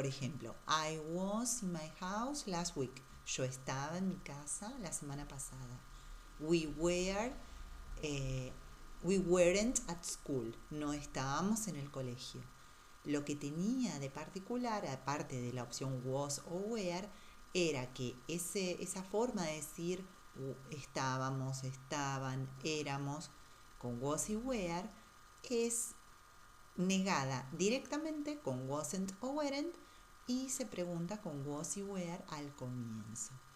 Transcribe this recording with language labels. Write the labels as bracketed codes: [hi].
[es] Por ejemplo, [en] I was in my house last week. [es] Yo estaba en mi casa la semana pasada. [en] We were, eh, we weren't at school. [es] No estábamos en el colegio. Lo que tenía de particular, aparte de la opción was o were, era que esa forma de decir estábamos, estaban, éramos, con was y were, es negada directamente con wasn't o weren't y se pregunta con was y were al comienzo.